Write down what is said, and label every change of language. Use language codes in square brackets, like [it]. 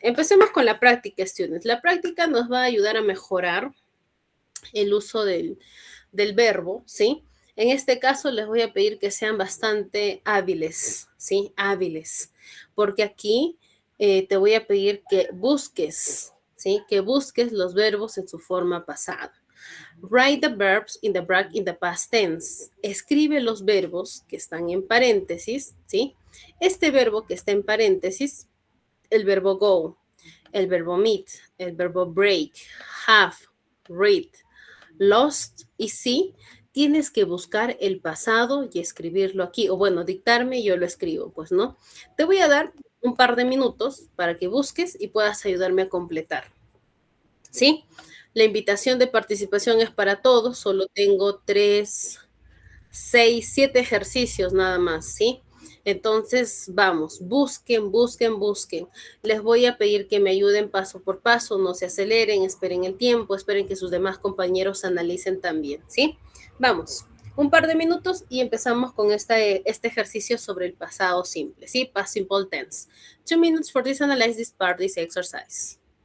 [es] Empecemos con la práctica, students. La práctica nos va a ayudar a mejorar el uso del verbo, ¿sí? En este caso les voy a pedir que sean bastante hábiles, ¿sí? Hábiles, porque aquí te voy a pedir que busques, ¿sí? Que busques los verbos en su forma pasada. [en] Write the verbs in the past tense. [es] Escribe los verbos que están en paréntesis, ¿sí? Este verbo que está en paréntesis, el verbo go, el verbo meet, el verbo break, have, read, lost y sí, tienes que buscar el pasado y escribirlo aquí. O bueno, dictarme y yo lo escribo, pues, ¿no? Te voy a dar un par de minutos para que busques y puedas ayudarme a completar. ¿Sí? La invitación de participación es para todos. Solo tengo 3, 6, 7 ejercicios nada más, ¿sí? Entonces, vamos, busquen, busquen, busquen. Les voy a pedir que me ayuden paso por paso, no se aceleren, esperen el tiempo, esperen que sus demás compañeros analicen también, ¿sí? Vamos, un par de minutos y empezamos con este ejercicio sobre el pasado simple, ¿sí? [en] Past simple tense. 2 minutes for this analyze this part, this exercise.